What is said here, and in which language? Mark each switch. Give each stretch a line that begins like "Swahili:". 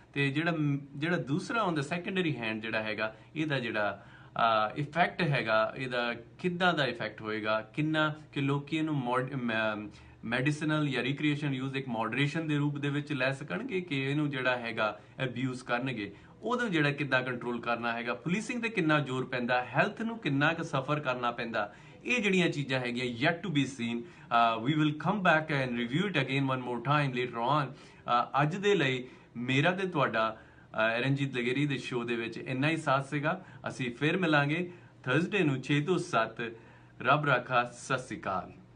Punjabi: ਤੇ ਜਿਹੜਾ ਦੂਸਰਾ ਔਨ ਦਾ ਸੈਕੰਡਰੀ ਹੈਂਡ ਜਿਹੜਾ ਹੈਗਾ ਇਹਦਾ ਜਿਹੜਾ ਇਫੈਕਟ ਹੈਗਾ ਇਹਦਾ ਕਿੱਦਾਂ ਦਾ ਇਫੈਕਟ ਹੋਏਗਾ, ਕਿੰਨਾ ਕਿ ਲੋਕੀ ਇਹਨੂੰ ਮੈਡੀਸਨਲ ਜਾਂ ਰੀਕ੍ਰੀਏਸ਼ਨ ਯੂਜ਼ ਇੱਕ ਮੋਡਰੇਸ਼ਨ ਦੇ ਰੂਪ ਦੇ ਵਿੱਚ ਲੈ ਸਕਣਗੇ ਕਿ ਇਹਨੂੰ ਜਿਹੜਾ ਹੈਗਾ ਅਬਿਊਜ਼ ਕਰਨਗੇ, ਉਦੋਂ ਜਿਹੜਾ ਕਿੱਦਾਂ ਕੰਟਰੋਲ ਕਰਨਾ ਹੈਗਾ, ਪੁਲਿਸਿੰਗ ਤੇ ਕਿੰਨਾ ਜ਼ੋਰ ਪੈਂਦਾ, ਹੈਲਥ ਨੂੰ ਕਿੰਨਾ ਕੁ ਸਫਰ ਕਰਨਾ ਪੈਂਦਾ, ਇਹ ਜਿਹੜੀਆਂ ਚੀਜ਼ਾਂ ਹੈਗੀਆਂ
English: yet to be seen. We will come back and review it again one more time later on.
Punjabi: ਅੱਜ ਦੇ ਲਈ ਮੇਰਾ ਤੇ ਤੁਹਾਡਾ ਰਣਜੀਤ ਲਗੇਰੀ ਦੇ ਸ਼ੋਅ ਦੇ ਵਿੱਚ ਇੰਨਾ ਹੀ ਸਾਥ ਸੀਗਾ। ਅਸੀਂ ਫਿਰ ਮਿਲਾਂਗੇ ਥਰਸਡੇ ਨੂੰ 6 ਤੋਂ 7। ਰੱਬ ਰਾਖਾ, ਸਤਿ ਸ਼੍ਰੀ ਅਕਾਲ।